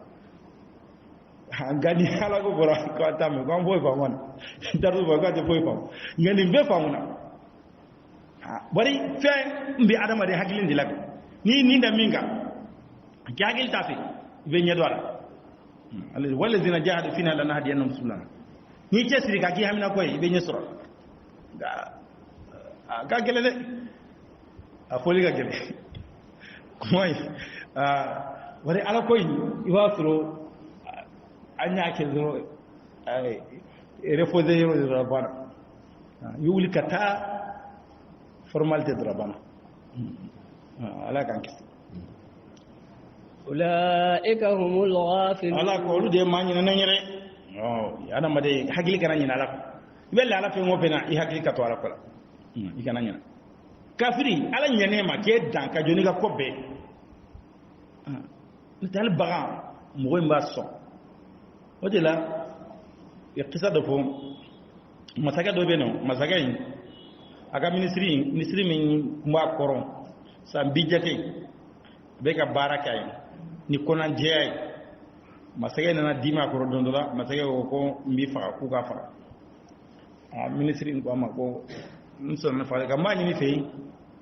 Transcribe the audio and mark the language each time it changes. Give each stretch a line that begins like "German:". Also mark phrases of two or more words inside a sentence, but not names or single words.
Bambara: nka ni ala ko bɔra k'a ta mɛn k'an foyi faamu na datu fɔ k'a tɛ foyi faamu nka nin bɛɛ faamu na bari fɛn n bɛ adamaden hakili de la bi n'i nin da min kan k'i hakili t'a fɛ i bɛ ɲɛ dɔn a la
Arabic: والذين جاهدوا فينا لنهدينهم سبلنا
Bambara: n'i cɛ siri ka k'i hamina ko ye i bɛ ɲɛ sɔrɔ nka a ka gɛlɛn dɛ a fɔli ka gɛlɛn kuma ye bari ala ko in i b'a sɔrɔ an y'a kɛ dɔrɔn reposer yɔrɔ de dɔrɔn banna i wuli ka taa formalité dɔrɔn banna ala k'an kisi
Arabic: أولئك هم الغافلون
Bambara: ala ko olu de ma ɲinɛ ne yɛrɛ adamaden hakili kana ɲinɛ ala kɔ i bɛ ala fɛn o fɛn na i hakili ka to ala kɔ la i kana ɲinɛ kafiri ala ɲinɛ ma k'e dan ka jɔ n'i ka ko bɛɛ n'o tɛ hali bagan mɔgɔ in b'a sɔn o de la kisa dɔ fɔ masakɛ dɔ bɛ yen nɔ masakɛ in a ka minisiri min tun b'a kɔrɔ san bi jate a bɛ ka baara kɛ yen ni kɔnɔjɛya ye masakɛ nana dimi a kɔrɔ don dɔ la masakɛ ko ko n b'i faga k'u k'a faga minisiri ko a ma ko n sɔnna faga ka n b'a ɲini fɛ yen